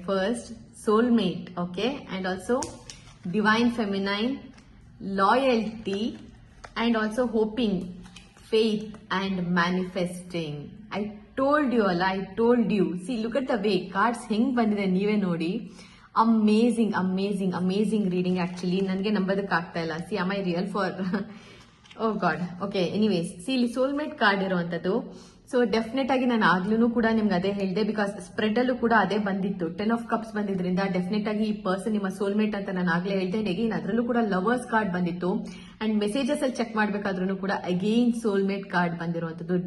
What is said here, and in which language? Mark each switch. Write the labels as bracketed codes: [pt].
[en] First soulmate, okay, and also divine feminine, loyalty and also hoping, faith and manifesting. I told you all, I told you. See, look at the way cards [kn] ಹೆಂಗ್ ಬಂದಿದೆ ನೀವೇ ನೋಡಿ. [en] Amazing amazing amazing reading. [kn] Actually ನನಗೆ ನಂಬೋದಕ್ಕೆ ಆಗ್ತಾ ಇಲ್ಲ. C, [en] am I real for oh God. [kn] Okay, anyways, C ಇಲ್ಲಿ soulmate card ಇರುವಂತದ್ದು. So definite ಆಗಿ ನಾನು ಆಗ್ಲೂ ಕೂಡ ನಿಮ್ಗೆ ಅದೇ ಹೇಳಿದೆ, ಬಿಕಾಸ್ ಸ್ಪ್ರೆಡ್ ಅಲ್ಲೂ ಕೂಡ ಅದೇ ಬಂದಿತ್ತು. 10 ಆಫ್ ಕಪ್ಸ್ ಬಂದಿದ್ರಿಂದ ಡೆಫಿನೆಟ್ ಆಗಿ ಈ ಪರ್ಸನ್ ನಿಮ್ಮ ಸೋಲ್ಮೇಟ್ ಅಂತ ನಾನು ಆಗ್ಲೇ ಹೇಳ್ದೆ. ಅಗೇನ್ ಅದರಲ್ಲೂ ಕೂಡ ಲವರ್ಸ್ ಕಾರ್ಡ್ ಬಂದಿತ್ತು ಅಂಡ್ ಮೆಸೇಜಸ್ ಅಲ್ಲಿ ಚೆಕ್ ಮಾಡ್ಬೇಕಾದ್ರೂ ಕೂಡ ಅಗೇನ್ ಸೋಲ್ಮೇಟ್ ಕಾರ್ಡ್ ಬಂದಿರುವಂತದ್ದು.